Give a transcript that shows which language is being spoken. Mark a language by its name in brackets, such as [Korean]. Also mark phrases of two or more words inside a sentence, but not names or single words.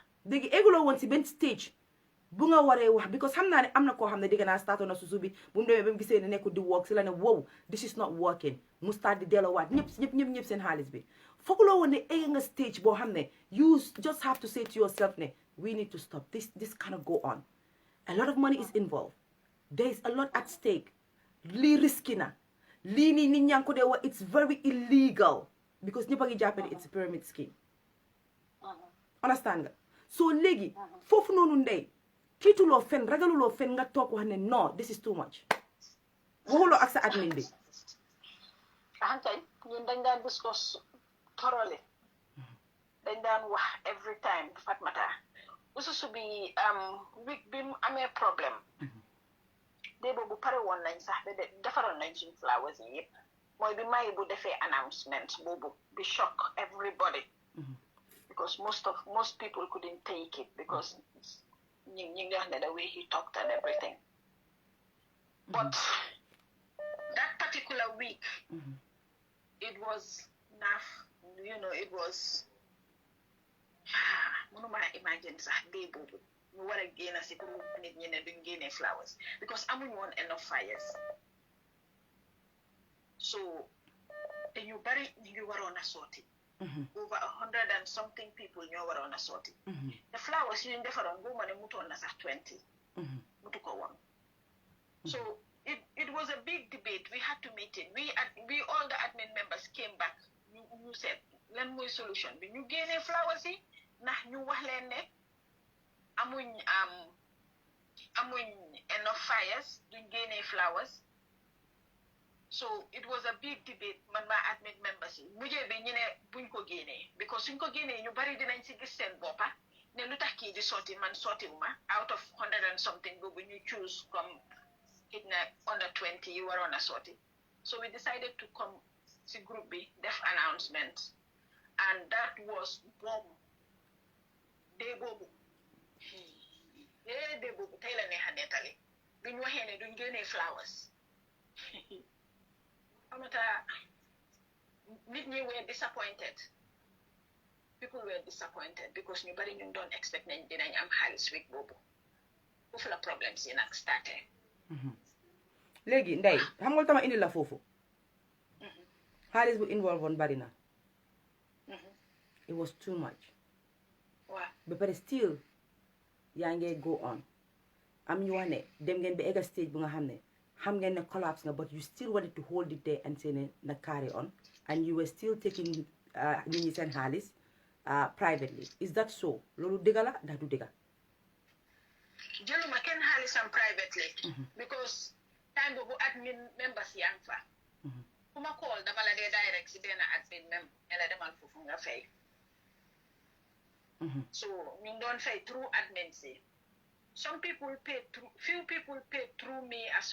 [Wolof] léegi egguloo woon ci benn stage bu nga waree wax because xam naa ne am na koo xam ne dégg naa starto na susu bi bu mu demee ba mu gisee ne nekkul di work si la ne wow this is not working mu start di delloowaat ñëpp seen xaalis bi fooguloo woon ne egg nga stage boo xam ne [English] you just have to say to yourself [Wolof] ne [English] we need to stop this cannot go on. A lot of money is involved. There is a lot at stake. [Wolof] Lii risky na. [English] Lii ni nit ñaa ko dee wax it's very illegal because ñëpp a ngi jàpp ne it's a pyramid scheme. [Wolof] Understand nga? So léegi foofu noonu ndey tiituloo fen ragaluloo fen nga toog wax ne [English] no this is too much. [Wolof] waxuloo ak sa admin bi. Kay ñun dañ daan [English] discuss thoroughly. [Wolof] Dañ daan wax [English] every time [Wolof] Fatmata. Ususu bi week bi mu amee problème dee boobu pare woon nañ sax ba defaroon nañ suñ flowers yi yëpp mooy bi may bu defee [English] announcement boobu bi shock everybody because most people couldn't take it because [Wolof] ñi ngi wax ne [English] the way he talked and everything but that particular week it was it was [Wolof] mënuma imagine sax dee boobu ñu war a génn si pour nit ñi ne duñ génne flowers because amuñ woon [English] enough fires so te ñu bari ñu ngi waroon a sooti over 100 and something people ñoo waroon a sooti the flowers yu ñu defaroon bu ma ne mutoon na sax 20 mutu ko woon so it was a big debate we had to meet it we all the admin members came back ñu seet lan mooy solution bi ñu génne flowers yi ndax ñu wax leen ne amuñ [Wolof] enough fires duñ génnee flowers [English] So it was a big debate [Wolof] man ma admit members yi mujjee bi ñu ne buñ ko génnee because suñ ko génnee ñu bari dinañ si gis seen boppa ne lu tax kii di sotti man sottiwuma [English] out of 100 and something [Wolof] boobu ñu choose comme it na under 20 yi waroon a sotti [English] so we decided to come [Wolof] si group bi def announcement [English] and that was bomb day [Wolof] boobu day boobu tey la neex a nettali duñ waxee ne duñ génnee flowers amata nit ñi [English] were disappointed people were disappointed [Wolof] because ñu bari ñu doon expect nañ dinañ am xaalis week boobu foofu la problème si nag starté léegi Ndey xam nga tama indi la foofu xaalis bu involve woon bari na [English] it was too much [Wolof] waaw [English] ba pare still yaa ngee go on am ñu wax ne dem ngeen ba egga stage bu nga xam ne xam ngeen ne collapse nga but you still wanted to hold it there and say ne na carry on and you were still taking nit ñi seen xaalis privately is that so loolu dëgga la ndax du dëgga [Wolof] jëluma kenn xaalisam privately because time boobu admin members yaa ngi fa ku ma call dama la dee direct si benn admin member ne la demal foofu nga fay [English] so ñu ngi doon fay through admin si some people paid through few people paid through me as